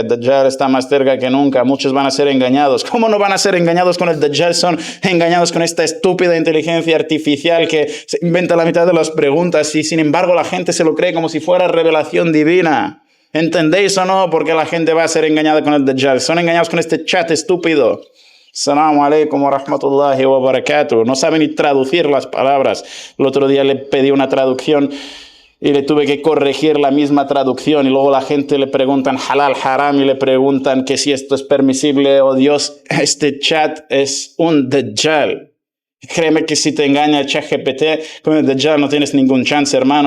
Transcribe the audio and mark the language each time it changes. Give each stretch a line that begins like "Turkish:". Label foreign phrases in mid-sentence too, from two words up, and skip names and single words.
Spanish: El Dajjal está más cerca que nunca. Muchos van a ser engañados. ¿Cómo no van a ser engañados con el Dajjal? Son engañados con esta estúpida inteligencia artificial que se inventa la mitad de las preguntas y sin embargo la gente se lo cree como si fuera revelación divina. ¿Entendéis o no? Porque la gente va a ser engañada con el Dajjal. Son engañados con este chat estúpido.
Arabic: السلام عليكم ورحمة الله وبركاته.
Spanish: No saben ni traducir las palabras. El otro día le pedí una traducción y le tuve que corregir la misma traducción y luego la gente le preguntan halal, haram y le preguntan que si esto es permisible o Dios, este chat es un Dajjal. Créeme que si te engaña el ChatGPT con el Dajjal no tienes ningún chance, hermano.